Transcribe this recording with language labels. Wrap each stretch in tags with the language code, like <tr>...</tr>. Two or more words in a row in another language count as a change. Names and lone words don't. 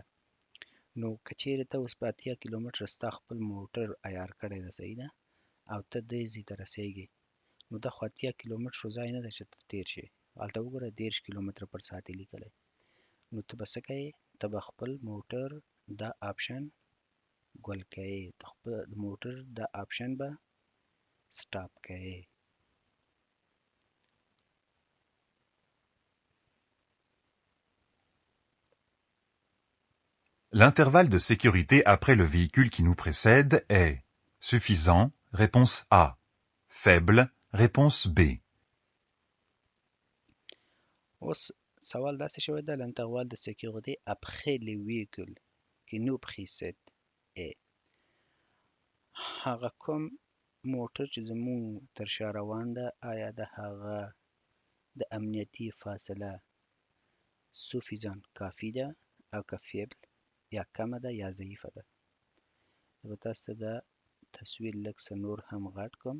<ps>نو که چیرې ته اوس په 80 کیلومتره ستا خپل موټر عیار کړی ده، صحیح ده، او ته دې ځای ته رسېږې، نو دا خو 80 کیلومترو ځای نه ده چې ته تېر شې. هلته وګوره 30 کیلومتره پر ساعت یې لیکلی. نو ته به څه کوې؟ ته به خپل موټر دا آپشن ګل کوې، د خپل موټر دا آپشن به سټاپ کوې.</ps> <fr>L'intervalle de sécurité après le véhicule qui nous précède est suffisant, réponse A. Faible, réponse B.</fr> <ps>اوس سوال داسې شوی ده</ps> <fr>l'intervalle de sécurité après les véhicules qui nous précèdent est</fr> <ps>هغه کوم موټر چې زموږ تر شا روان ده آیا د هغه د امنیتي فاصله suffisant کافي ده او که faible یا کمه ده یا ضعیفه ده. زه به تاسو ته دا تصویر لږ څه نور هم غټ کړم.</ps>